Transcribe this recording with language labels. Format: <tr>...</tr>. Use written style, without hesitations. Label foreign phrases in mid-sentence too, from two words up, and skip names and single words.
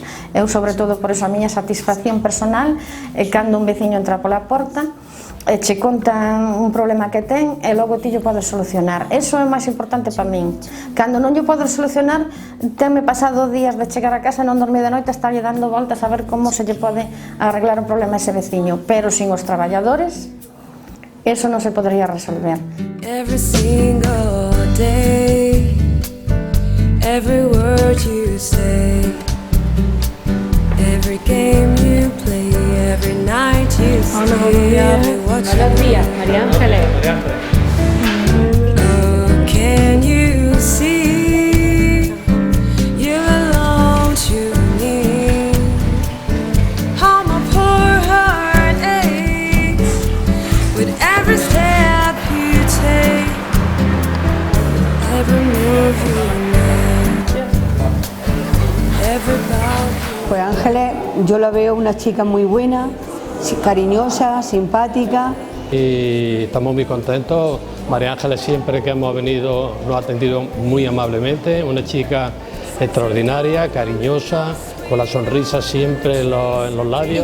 <gl>Eu, sobre todo, por eso a miña satisfacción personal é cando un veciño entra pola porta e che contan un problema que ten e logo ti lle podes solucionar. Eso é o máis importante para min. Cando non lle podes solucionar, tenme pasado días de chegar a casa e non dormir de noite, estarlle dando voltas a ver como se lle pode arreglar o problema a ese veciño. Pero sin os traballadores, eso non se podría resolver.</gl> <en>Every single day, every word you say, every game you play, every night you stay, I'll be watching.</en> <es>Buenos días, María Ángeles.</es> <en>Oh, can you see you belong to me? How my poor heart aches with every step you take, every move you make, every bow.</en> <es>Pues Ángeles, yo la veo una chica muy buena, cariñosa, simpática. Y estamos muy contentos. María Ángeles siempre que hemos venido nos ha atendido muy amablemente, una chica extraordinaria, cariñosa, con la sonrisa siempre en los labios.</es>